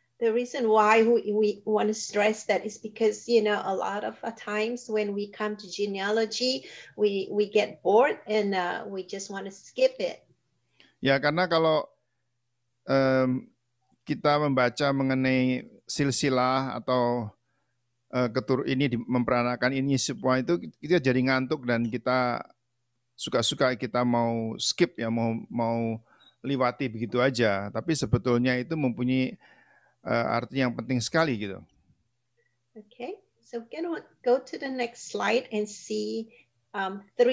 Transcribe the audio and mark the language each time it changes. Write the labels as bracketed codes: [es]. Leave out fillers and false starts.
[en] The reason why we want to stress that is because, a lot of times when we come to genealogy, we get bored and we just want to skip it. [id] Ya, karena kalau kita membaca mengenai silsilah atau ini memperanakan ini semua itu kita jadi ngantuk dan kita suka-suka kita mau skip ya, mau liwati begitu aja. Tapi sebetulnya itu mempunyai arti yang penting sekali gitu. [en] Okay, so go to the next slide and see 3.